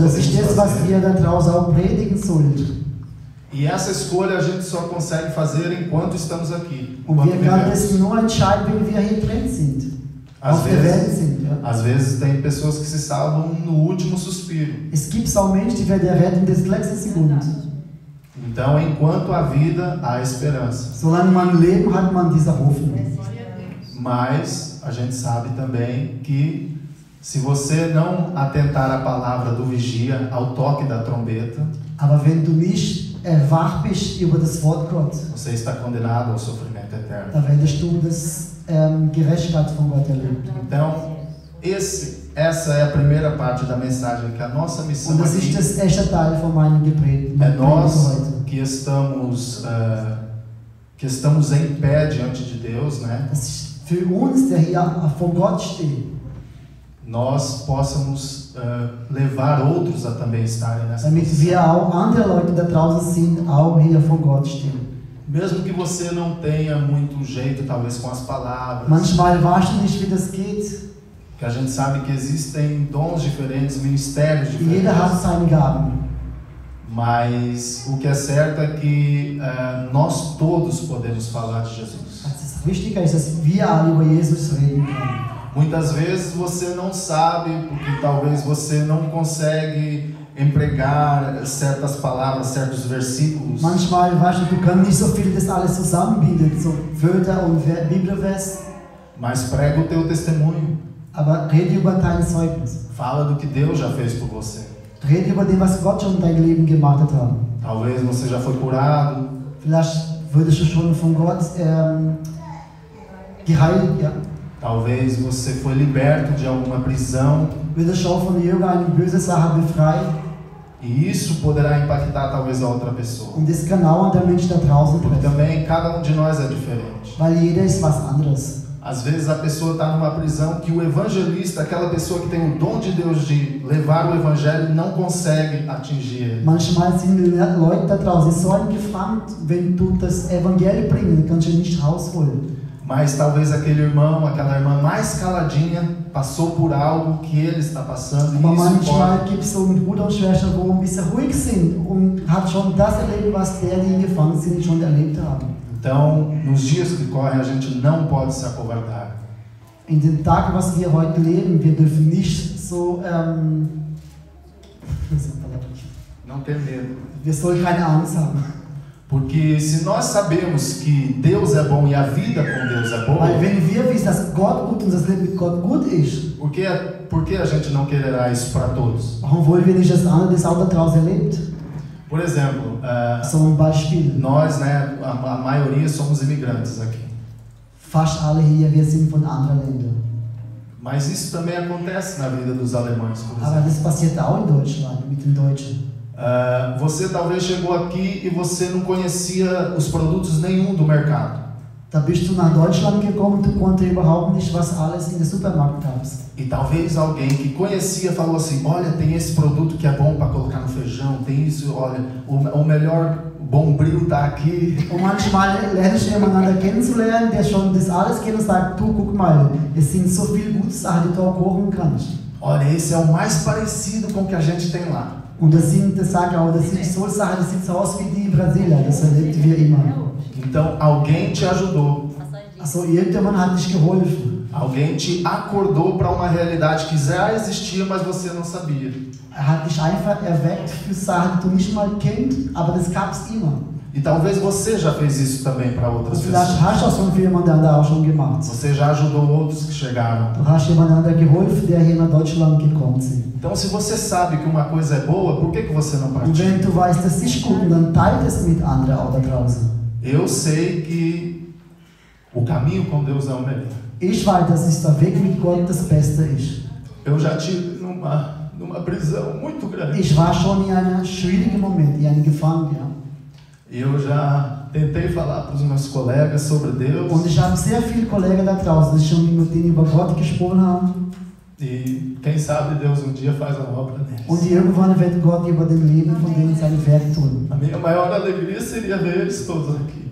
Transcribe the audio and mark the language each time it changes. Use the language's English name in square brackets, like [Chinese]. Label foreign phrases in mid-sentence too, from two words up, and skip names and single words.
[German] Und das [Portuguese] podemos [German] ist das, was [Portuguese] fazer. [German] wir da draußen auch predigen sollen. [Portuguese] E essa escolha a gente só consegue fazer enquanto estamos aqui. [German] Und [Portuguese] Enquanto [German] wir können [Portuguese] vivemos. [German] das nur entscheiden, wenn wir hier drin sind. [Portuguese] Às [German] Auf der Welt [Portuguese] vezes, [German] sind. Ja. [Portuguese] às vezes tem pessoas que se salvam no último suspiro. [German] Es gibt auch Menschen, die werden retten das letzte Sekunde. [Portuguese] Então, enquanto há vida, há esperança. [German] Solange man Leben hat, man diese Hoffnung. [Portuguese] Mas a gente sabe também que se você não atentar à palavra do vigia, ao toque da trombeta, [German] Aber wenn du nicht wach bist über das Wort Gottes, [Portuguese] você está condenado ao sofrimento eterno. [German] dann werdest du das Gerechtigkeit von Gott erleben. [Portuguese] Então, essa é a primeira parte da mensagem, que a nossa missão [German] Und das ist [Portuguese] aqui [German] das erste Teil von meinem Gebet. [Portuguese] é [German] Mein [Portuguese] nós [German] Predigt heute. [Portuguese] que estamos em pé diante de Deus, né? [German] Das ist für uns, der hier vor Gott steht, [Portuguese] Nós possamos levar outros a também estarem nessa [German] damit [Portuguese] posição. [German] wir auch andere Leute da draußen sind, auch hier vor Gott stehen. [Portuguese] Mesmo que você não tenha muito jeito, talvez, com as palavras, [German] Manchmal weißt du nicht, wie das geht. [Portuguese] que a gente sabe que existem dons diferentes, ministérios [German] Jeder hat [Portuguese] diferentes, [German] seine Gaben. [Portuguese] mas o que é certo é que nós todos podemos falar de Jesus. [German] Das Wichtige ist, dass wir alle über Jesus reden können. [Portuguese] Muitas vezes você não sabe, porque talvez você não consegue empregar certas palavras, certos versículos, [German] Manchmal, weißt du kannst nicht so viel das alles zusammenbinden, so Wörter und Bibelvers, [Portuguese] mas prega o teu testemunho. [German] aber rede über dein Zeugnis. [Portuguese] Fala do que Deus já fez por você. [German] Rede über dem, was Gott schon in deinem Leben gemacht hat. [Portuguese] Talvez você já foi curado, [German] Vielleicht wurdest du schon von Gott geheilt, ja. [Portuguese] talvez você foi liberto de alguma prisão, [German] Wurdest schon von irgendeiner bösen Sache befreit. [Portuguese] e isso poderá impactar talvez a outra pessoa. [German] Und das kann auch an der Mensch da draußen [Portuguese] Porque [German] treffen. [Portuguese] também cada um de nós é diferente. [German] Weil jeder ist was anderes. [Portuguese] Às vezes a pessoa está numa prisão que o evangelista, aquela pessoa que tem o dom de Deus de levar o evangelho, não consegue atingir ele. [German] Manchmal sind Leute da draußen so gefragt, wenn du das Evangelium bringst, dann kannst du nicht rausholen. [Portuguese] Mas talvez aquele irmão, aquela irmã mais caladinha, passou por algo que ele está passando, [German] Aber [Portuguese] e isso [German] manchmal [Portuguese] pode, [German] gibt es so einen Bruder und Schwester, wo ein bisschen ruhig sind und hat schon das erlebt, was die gefangen sind, schon erlebt haben. [Portuguese] Então, nos dias que correm, a gente não pode se acovardar. [German] In den Tagen, was wir heute leben, wir dürfen nicht so, [Portuguese] Não ter medo. [German] wir sollen keine Angst haben. [Portuguese] Porque se nós sabemos que Deus é bom e a vida com Deus é boa, [German] Weil wenn wir wissen, dass Gott gut und das Leben mit Gott gut ist, [Portuguese] por que a gente não quererá isso para todos? [German] warum wollen wir nicht, dass andere das auch da draußen erlebt? [Portuguese] Por exemplo, [German] So ein Beispiel. [Portuguese] nós, né, a maioria somos imigrantes aqui. [German] Fast alle hier, wir sind von anderen Ländern. [Portuguese] Mas isso também acontece na vida dos alemães, por [German] Aber [Portuguese] exemplo. [German] das passiert auch in Deutschland mit den Deutschen. [Portuguese] Você talvez chegou aqui e você não conhecia os produtos nenhum do mercado. [German] Da bist du nach Deutschland gekommen, du konntest überhaupt nicht, was alles in der Supermarkt gab. [Portuguese] E talvez alguém que conhecia falou assim, olha, tem esse produto que é bom para colocar no feijão, tem isso, olha, o melhor bombril está aqui. [German] Und manchmal lernst du jemanden kennenzulernen, der schon das alles kennt und sagt, du guck mal, es sind so viele gute Sachen, die du auch kochen kannst. [Portuguese] Olha, esse é o mais parecido com o que a gente tem lá. [German] Und das sind Sachen, das sind so Sachen, das sieht so aus wie die in Brasilien, das erleben wir immer. [Portuguese] Então alguém te ajudou. [German] Also irgendjemand hat dich geholfen. [Portuguese] Alguém te acordou para uma realidade que já existia, mas você não sabia. [German] Hat dich einfach erweckt für Sachen, die du nicht mal kennst, aber das gab es immer. [Portuguese] E talvez você já fez isso também para outras [German] Und vielleicht [Portuguese] pessoas. [German] hast du auch schon für jemanden anderen auch schon gemacht. [Portuguese] Você já ajudou outros que chegaram. [German] Du hast jemandem anderen geholfen, der hier nach Deutschland gekommen ist. [Portuguese] Então, se você sabe que uma coisa é boa, por que você não [German] Und [Portuguese] pratica? [German] wenn du weißt, dass ist gut, dann teilt es mit anderen auch da draußen. [Portuguese] Eu sei que o caminho com Deus é o melhor. [German] Ich weiß, dass der Weg mit Gott das Beste ist. [Portuguese] Eu já tive numa prisão muito grande. [German] Ich war schon in einem schwierigen Moment, in einem Gefangenen. Ja. [Portuguese] Eu já tentei falar para os meus colegas sobre Deus. [German] Und ich habe sehr viele Kollegen da draußen, die schon mit denen über Gott gesprochen haben. [Portuguese] E quem sabe Deus um dia faz a obra neles. [German] Und irgendwann wird Gott über dem Leben von denen sein Werk tun. [Portuguese] A minha maior alegria seria ver eles todos aqui.